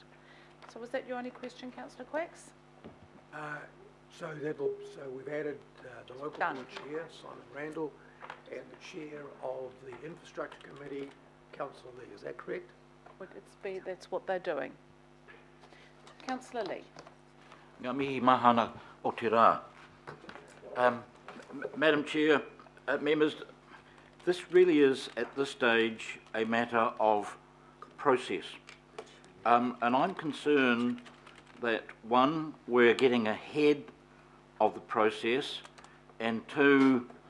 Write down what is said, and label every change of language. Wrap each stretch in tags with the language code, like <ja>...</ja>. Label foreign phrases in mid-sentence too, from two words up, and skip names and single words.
<en>So was that your only question, Councillor Quacks? So we've added the local board chair, Simon Randall, and the chair of the infrastructure committee, Councillor Lee. Is that correct? Well, that's what they're doing. Councillor Lee.</en> <mi>Ngā mihi mahana o te rā.</mi> <en>Madam Chair, members, this really is at this stage a matter of process. And I'm concerned that one, we're getting ahead of the process, and two,</en>